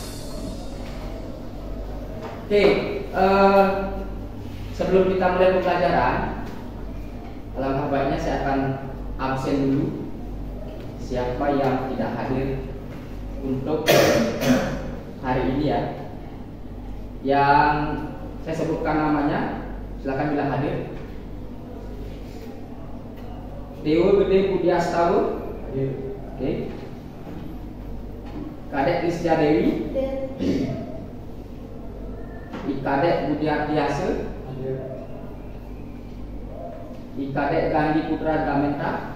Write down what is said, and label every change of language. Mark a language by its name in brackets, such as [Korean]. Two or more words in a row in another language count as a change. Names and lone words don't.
[Indonesian] Oke, sebelum kita mulai pembelajaran, alangkah baiknya saya akan absen dulu siapa yang tidak hadir untuk hari ini ya. Yang saya sebutkan namanya, silakan bila hadir. Dewa Gede Budiastawa. Oke. Kadek Listia Dewi. Ikadek Budiartiasa. Ikadek Gandhi Putra Damenta.